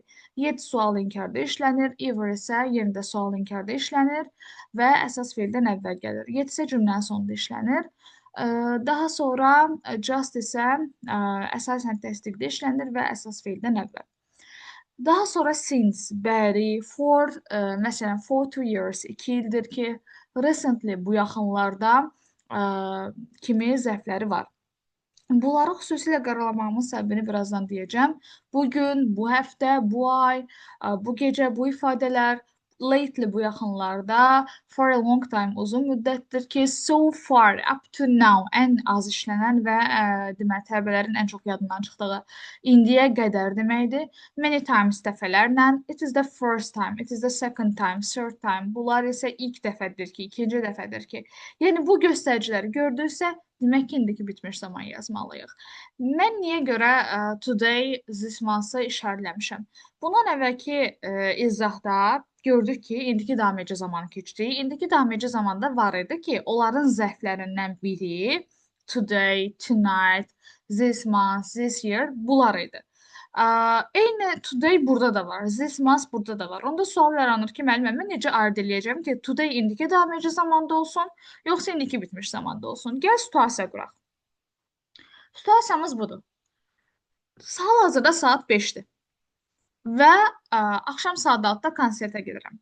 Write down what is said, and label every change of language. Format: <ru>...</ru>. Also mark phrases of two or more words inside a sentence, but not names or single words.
<az>Yet sual inkarda işlənir, ever isə yenə də sual inkarda işlənir və əsas feildən əvvəl gəlir. Yet isə cümlənin sonunda işlənir. Daha sonra just isə əsasən təsdiqdə işlənir və əsas feildən əvvəl. Daha sonra since, bəri, for, məsələn,</az> <en>for 2 years,</en> <az>2 ildir ki, recently, bu yaxınlarda kimi zərfləri var. Bunları xüsusilə qaralamağımın səbəbini birazdan deyəcəm. Bugün, bu həftə, bu ay, bu gecə, bu ifadələr lately bu yaxınlarda,</az> <en>for a long time</en> <az>uzun müddətdir ki,</az> <en>so far, up to now</en> <az>ən az işlənən və deməli təbəələrin ən çox yadından çıxdığı indiyə qədər deməkdir.</az> <en>Many times dəfələrlə, it is the first time, it is the second time, third time.</en> <az>Bunlar isə ilk dəfədir ki, ikinci dəfədir ki. Yəni bu göstəriciləri gördüksə demək ki, indiki bitmiş zaman yazmalıyıq. Mən niyə görə</az> <en>today, this month-ı</en> <az>işarələmişəm? Bundan əvvəlki izahda gördük ki, indiki dameci zamanı keçdi. İndiki dameci zamanda var idi ki, onların zərflərindən biri</az> <en>today, tonight, this month, this year</en> <az>bunlar idi. Eyni today burada da var,</az> <en>this month</en> <az>burada da var. Onda sual yaranır ki, müəllimə, mən necə ayırd eləyəcəm ki, today indiki dameci zamanda olsun, yoxsa indiki bitmiş zamanda olsun? Gəl situasiya quraq. Situasiyamız budur. Hal-hazırda saat 5-dir və axşam saat 6-da konsertə gedirəm.</az>